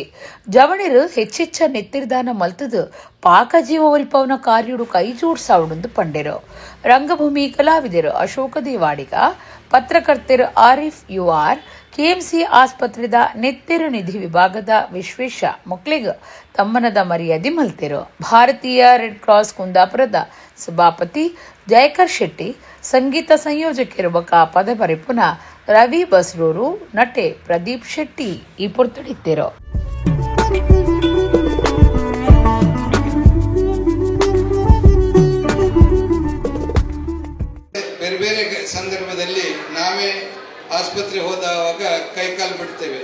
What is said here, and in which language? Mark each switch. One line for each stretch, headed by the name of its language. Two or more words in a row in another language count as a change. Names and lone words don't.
Tulu: ಜವಣರು ಹೆಚ್ಚೆಚ್ಚ ನೆತ್ತಿರದಾನ ಮಲ್ತದು ಪಾಕಜೀವ ಒರಿಪವನ ಕಾರ್ಯುಡು ಕೈ ಜೋಡ್ಸಾವುಡು ಪಂಡೆರು. ರಂಗಭೂಮಿ ಕಲಾವಿದರು ಅಶೋಕ ದೇವಾಡಿಗ, ಪತ್ರಕರ್ತರು ಆರಿಫ್ ಯುಆರ್, ಕೆಎಂಸಿ ಆಸ್ಪತ್ರೆದ ನೆತ್ತಿರು ನಿಧಿ ವಿಭಾಗದ ವಿಶ್ವೇಶ ಮೊಕ್ಲೆಗ್ ತಮ್ಮನದ ಮರ್ಯಾದೆ ಮಲ್ತೆರು. ಭಾರತೀಯ ರೆಡ್ ಕ್ರಾಸ್ ಕುಂದಾಪುರದ ಸಭಾಪತಿ ಜಯಕರ್ ಶೆಟ್ಟಿ, ಸಂಗೀತ ಸಂಯೋಜಕಿರುವ ಪದಪರಿಪುನ ರವಿ ಬಸ್ರೂರು, ನಟೆ ಪ್ರದೀಪ್ ಶೆಟ್ಟಿ ಈ ಪೊರ್ತಡಿತ್ತೇರು.
Kannada: ಬೇರೆ ಬೇರೆ ಸಂದರ್ಭದಲ್ಲಿ ನಾವೇ ಆಸ್ಪತ್ರೆ ಹೋದವಾಗ ಕೈಕಾಲು ಬಿಡ್ತೇವೆ.